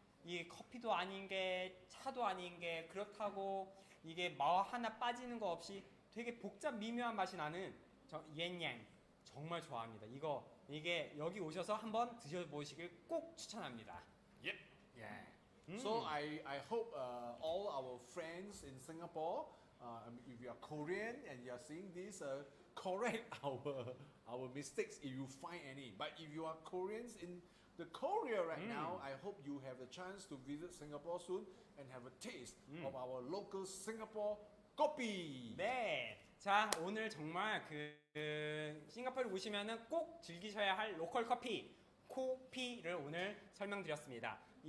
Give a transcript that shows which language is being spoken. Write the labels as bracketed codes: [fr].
[ko] 이 커피도 아닌 게 차도 아닌 게 그렇다고 이게 뭐 하나 빠지는 거 없이 되게 미묘한 맛이 나는 yuan yang 정말 좋아합니다. 이게 여기 오셔서 한번 드셔보시길 꼭 추천합니다. [en] Yep. Yeah. So I hope all our friends in Singapore, if you are Korean and you are seeing this, correct our mistakes if you find any. But if you are Koreans in the Korea right now, I hope you have the chance to visit Singapore soon and have a taste of our local Singapore coffee. [ko] 네. 자, 오늘 정말 싱가포르 오시면은 꼭 즐기셔야 할 로컬 코피를 오늘 설명드렸습니다.